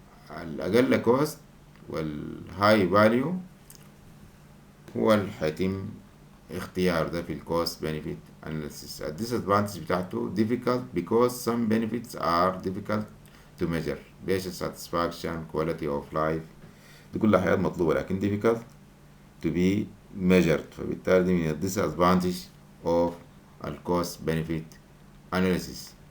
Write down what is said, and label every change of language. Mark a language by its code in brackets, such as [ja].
[ar] الأقل كوست والهاي فاليو هو اللي حيتم اختيار ده في الكوست بنفيت اناليسيس. الديسادفانتج بتاعته [en] difficult because some benefits are difficult to measure. patient satisfaction, quality of life [ar] دي كلها حاجات مطلوبة لكن [en] difficult to be measured. [ar] فبالتالي دي من [en] disadvantage of [ar] الكوست بنفيت analysis.